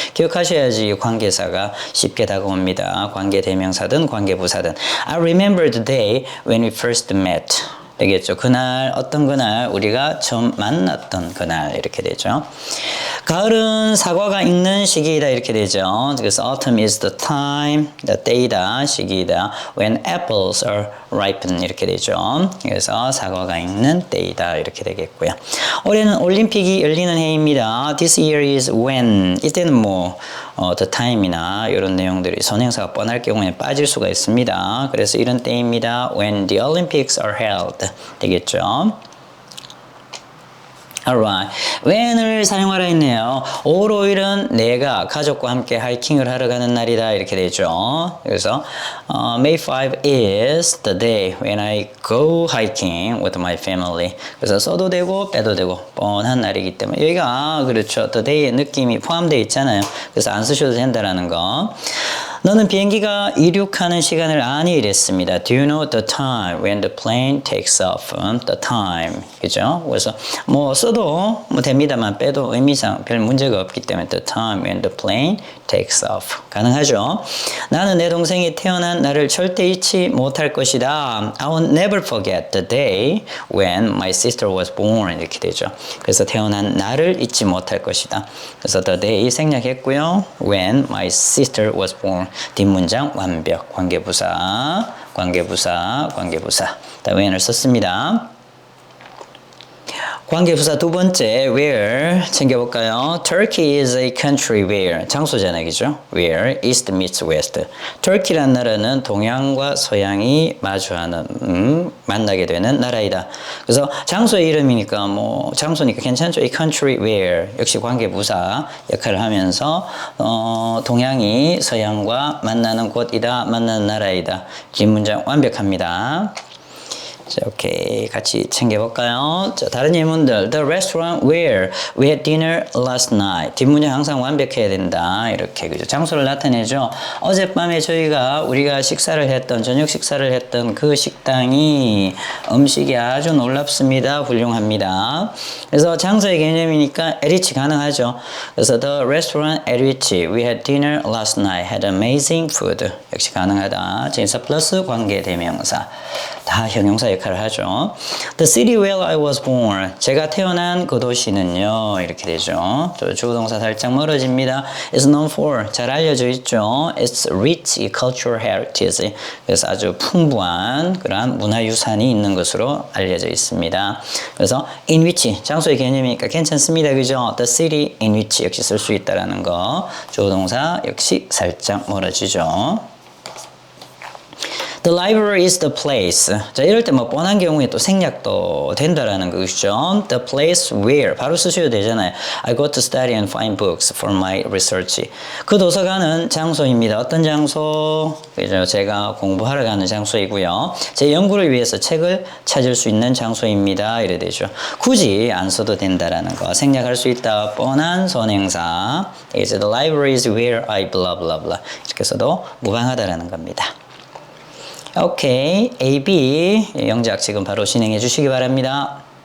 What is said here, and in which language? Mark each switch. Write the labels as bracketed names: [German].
[Korean] 기억하셔야지 관계사가 쉽게 다가옵니다. 관계대명사든 관계부사든. [English] I remember the day when we first met. [Korean] 되겠죠. 그날 어떤 그날 우리가 처음 만났던 그날 이렇게 되죠. 가을은 사과가 익는 시기이다 이렇게 되죠. 그래서 [English] autumn is the time, the day다 [Korean] 시기이다. [English] When apples are ripen 이렇게 되죠. [Korean] 그래서 사과가 익는 때이다 이렇게 되겠고요. 올해는 올림픽이 열리는 해입니다. [English] This year is when [Korean] 이때는 뭐 the time이나 이런 내용들이 선행사가 뻔할 경우에 빠질 수가 있습니다. 그래서 이런 때입니다. [English] When the Olympics are held 되겠죠. Alright. [Korean] when을 사용하라 했네요. 5월 5일은 내가 가족과 함께 하이킹을 하러 가는 날이다 이렇게 되죠. [English] 그래서 May 5 is the day when I go hiking with my family. [Korean] 그래서 써도 되고 빼도 되고 뻔한 날이기 때문에 여기가 그렇죠. the day의 느낌이 포함되어 있잖아요. 그래서 안 쓰셔도 된다라는 거. 너는 비행기가 이륙하는 시간을 아니 이랬습니다. [English] Do you know the time when the plane takes off? The time. 그죠? [Korean] 그래서 뭐 써도 뭐 됩니다만 빼도 의미상 별 문제가 없기 때문에 [English] the time when the plane takes off. [Korean] 가능하죠? 나는 내 동생이 태어난 날을 절대 잊지 못할 것이다. [English] I will never forget the day when my sister was born. [Korean] 이렇게 되죠. 그래서 태어난 날을 잊지 못할 것이다. 그래서 the day 생략했고요. [English] When my sister was born. 뒷문장 완벽. [Korean] 관계부사. 다 when을 썼습니다. 관계부사 두 번째 where 챙겨볼까요? [English] Turkey is a country where [Korean] 장소잖아요, 그죠? [English] Where east meets west. [Korean] 터키라는 나라는 동양과 서양이 마주하는 만나게 되는 나라이다. 그래서 장소의 이름이니까 뭐 장소니까 괜찮죠? A country where 역시 관계부사 역할을 하면서 동양이 서양과 만나는 곳이다, 만나는 나라이다. 뒷문장 완벽합니다. 자, 오케이. 같이 챙겨볼까요? 자, 다른 질문들. [English] The restaurant where we had dinner last night. [Korean] 뒷문장 항상 완벽해야 된다. 이렇게, 그죠? 장소를 나타내죠. 어젯밤에 우리가 저녁 식사를 했던 그 식당이 음식이 아주 놀랍습니다. 훌륭합니다. 그래서 장소의 개념이니까 at which 가능하죠. [English] 그래서 the restaurant at which we had dinner last night had amazing food. [Korean] 역시 가능하다. 진사 플러스 관계 대명사. 다 형용사 역할을 하죠. [English] The city where I was born. [Korean] 제가 태어난 그 도시는요. 이렇게 되죠. 주어동사 살짝 멀어집니다. [English] It's known for. [Korean] 잘 알려져 있죠. [English] It's rich cultural heritage. [Korean] 그래서 아주 풍부한 그러한 문화유산이 있는 것으로 알려져 있습니다. 그래서 in which. 장소의 개념이니까 괜찮습니다. 그죠? [English] The city in which [Korean] 역시 쓸 수 있다라는 거. 주어동사 역시 살짝 멀어지죠. [English] The library is the place. [Korean] 자, 이럴 때 뭐 뻔한 경우에 또 생략도 된다라는 것이죠. [English] The place where. [Korean] 바로 쓰셔도 되잖아요. [English] I go to study and find books for my research. [Korean] 그 도서관은 장소입니다. 어떤 장소? 그죠? 제가 공부하러 가는 장소이고요. 제 연구를 위해서 책을 찾을 수 있는 장소입니다. 이래 되죠. 굳이 안 써도 된다라는 거. 생략할 수 있다. 뻔한 선행사. [English] Is the library is where I blah blah blah. [Korean] 이렇게 써도 무방하다라는 겁니다. 오케이. A, B 영작 지금 바로 진행해 주시기 바랍니다.